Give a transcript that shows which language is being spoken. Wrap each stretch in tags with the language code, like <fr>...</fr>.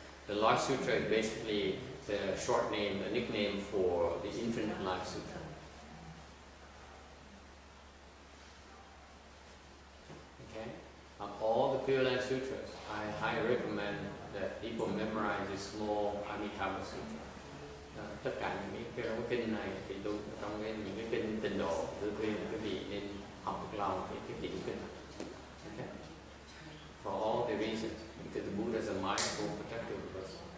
<en>The Lord Sutra is basically the short name, a nickname for the Infinite Life Sutra. Okay? Of all the Pure Land Sutras, I highly recommend that people memorize this small Amitabha Sutra.</en> <vi>Tất cả những cái kinh này thì tôi trong những cái kinh tịnh độ tôi khuyên quý vị nên học một lòng cái tiểu kinh.</vi> <en>Okay. For all the reasons, because the Buddha is a mindful protector of us.</en>